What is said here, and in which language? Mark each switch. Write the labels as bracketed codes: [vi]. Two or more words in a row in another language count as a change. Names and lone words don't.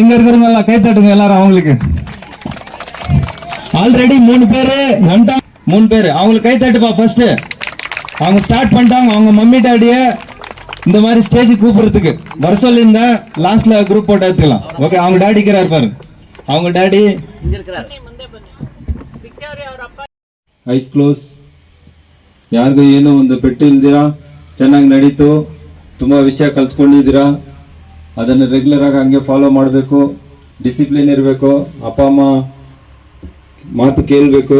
[ta] இங்க இருக்கிறவங்க எல்லாம் கை தட்டுங்க எல்லாரும். அவங்களுக்கு ஆல்ரெடி 3 பேரு வந்துட்டாங்க. 3 பேரு அவங்களுக்கு கை தட்டுப்பா. ஃபர்ஸ்ட் அவங்க ஸ்டார்ட் பண்ணிட்டாங்க. அவங்க [en] mummy daddy [ta] இந்த மாதிரி ஸ்டேஜ் கூப்பிடுறதுக்கு வர சொல்லியிருந்தா லாஸ்ட்ல [en] group photo [ta] எடுத்துக்கலாம். ஓகே, அவங்க டாடி இருக்கிறார் பாரு. அவங்க டாடி [en] eyes close. [kn] ಯಾರಿಗೂ ಏನೋ ಒಂದು ಪೆಟ್ಟು ಇಲ್ದಿರಾ ಚೆನ್ನಾಗಿ ನಡೀತು. ತುಂಬ ವಿಷಯ ಕಲ್ತ್ಕೊಂಡಿದ್ದೀರಾ. ಅದನ್ನು ರೆಗ್ಯುಲರ್ ಆಗಿ ಹಂಗೆ ಫಾಲೋ ಮಾಡಬೇಕು. ಡಿಸಿಪ್ಲಿನ್ ಇರಬೇಕು. ಅಪ್ಪ ಅಮ್ಮ ಮಾತು ಕೇಳಬೇಕು.